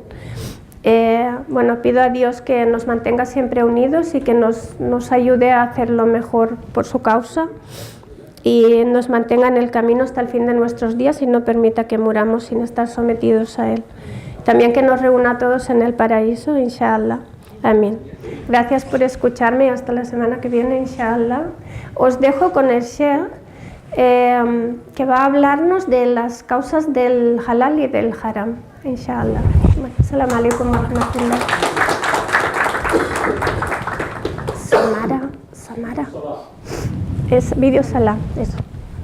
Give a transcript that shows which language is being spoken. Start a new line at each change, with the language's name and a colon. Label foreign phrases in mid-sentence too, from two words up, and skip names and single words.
Spanish: Bueno, pido a Dios que nos mantenga siempre unidos y que nos ayude a hacer lo mejor por su causa y nos mantenga en el camino hasta el fin de nuestros días y no permita que muramos sin estar sometidos a él. También que nos reúna a todos en el paraíso, inshallah. Amén. Gracias por escucharme y hasta la semana que viene, inshallah. Os dejo con el Sheikh, que va a hablarnos de las causas del halal y del haram, inshallah.
Arabic: السلام عليكم ورحمة الله.
Spanish: Samara. Es vídeo salam, eso.